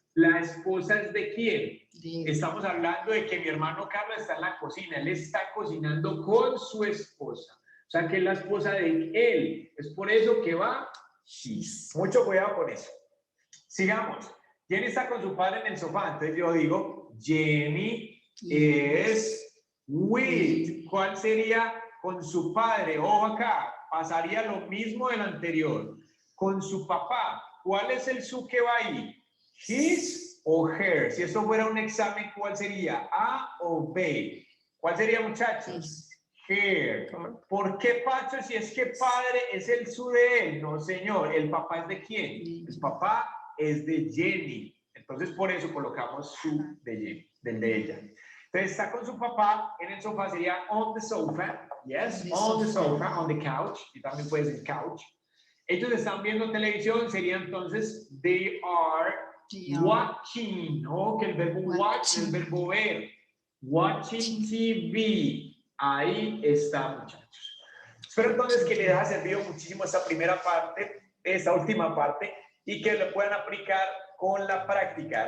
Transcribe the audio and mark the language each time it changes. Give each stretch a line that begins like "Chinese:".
Spanish: ¿La esposa es de quién? Estamos hablando de que mi hermano Carlos está en la cocina. Él está cocinando con su esposa. O sea, que es la esposa de él. Es por eso que va his. Mucho cuidado con eso. Sigamos. ¿Quién está con su padre en el sofá? Entonces yo digo,
English: Jenny is with.
Spanish: ¿Cuál sería con su padre? Ojo acá. Pasaría lo mismo del anterior. Con su papá. ¿Cuál es el su que va ahí? His o her. Si esto fuera un examen, ¿cuál sería? A o B. ¿Cuál sería, muchachos? Her. ¿Por qué, Pacho? Si es que padre es el su de él. No, señor. ¿El papá es de quién? El papá es de Jenny. Entonces, por eso colocamos su de Jenny, del de ella. Entonces, está con su papá en el sofá. Sería
English: on the sofa. Yes, on the sofa, on the couch.
Spanish: Y también puede ser couch. Ellos están viendo televisión. Sería entonces,
English: they are watching,
Spanish: ¿no? Que el verbo watch es el verbo ver. Watching TV. Ahí está, muchachos. Espero entonces que les haya servido muchísimo esta primera parte, esta última parte, y que lo puedan aplicar con la práctica.